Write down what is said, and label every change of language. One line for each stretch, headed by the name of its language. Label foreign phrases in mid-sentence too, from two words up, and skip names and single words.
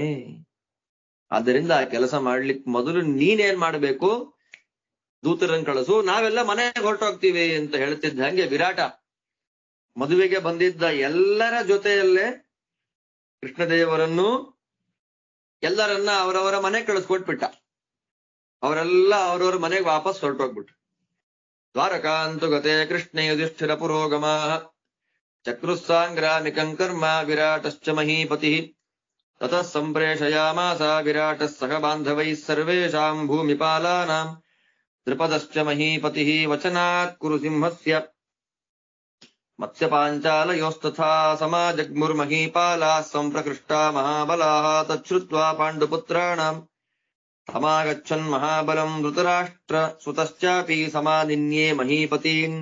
Kannada: ಆದ್ದರಿಂದ ಆ ಕೆಲಸ ಮಾಡ್ಲಿಕ್ಕೆ ಮೊದಲು ನೀನೇನ್ ಮಾಡ್ಬೇಕು, ದೂತರನ್ನು ಕಳಿಸು, ನಾವೆಲ್ಲ ಮನೆಗೆ ಹೊರಟೋಗ್ತೀವಿ ಅಂತ ಹೇಳ್ತಿದ್ದ ಹಂಗೆ ವಿರಾಟ ಮದುವೆಗೆ ಬಂದಿದ್ದ ಎಲ್ಲರ ಜೊತೆಯಲ್ಲೇ ಕೃಷ್ಣದೇವರನ್ನು ಎಲ್ಲರನ್ನ ಅವರವರ ಮನೆ ಕಳಿಸ್ಕೊಟ್ಬಿಟ್ಟ. ಅವರೆಲ್ಲ ಅವರವರ ಮನೆಗೆ ವಾಪಸ್ ಹೊರಟೋಗ್ಬಿಟ್ರು.
Sanskrit: ದ್ವಾರಕಾಂತು ಗತೆ ಕೃಷ್ಣ ಯುಧಿಷ್ಠಿರ ಪುರೋಗಮ ಚಕ್ರುಸ್ಸಾಂಗ್ರಾಮಿಕಂ ಕರ್ಮ ವಿರಾಟಶ್ಚ ಮಹೀಪತಿ ತತಃ ಸಂಪ್ರೇಷಯಾಮಾಸ ವಿರಾಟಃ ಸಹ ಬಾಂಧವೈಃ ಸರ್ವೇಷಾಂ ಭೂಮಿಪಾಲಾನಾಂ ದ್ರುಪದಶ್ಚ ಮಹೀಪತಿ ವಚನಾತ್ ಕುರು ಸಿಂಹಸ್ಯ ಮತ್ಸ್ಯಪಾಂಚಾಲಯೋಸ್ತಥಾ ಸಮಾಜಗ್ಮುರ್ಮಹೀಪಾಲಾಃ ಸಂಪ್ರಕೃಷ್ಟಾ ಮಹಾಬಲಾಃ ತಚ್ಛ್ರುತ್ವಾ ಪಾಂಡುಪುತ್ರಾಣಾಂ ತಮಾಗಚ್ಚನ್ ಮಹಾಬಲಂ ಧೃತರಾಷ್ಟ್ರ ಸುತಶ್ಚಾಪಿ ಸಮಾನಿನ್ಯೇ ಮಹೀಪತೀನ್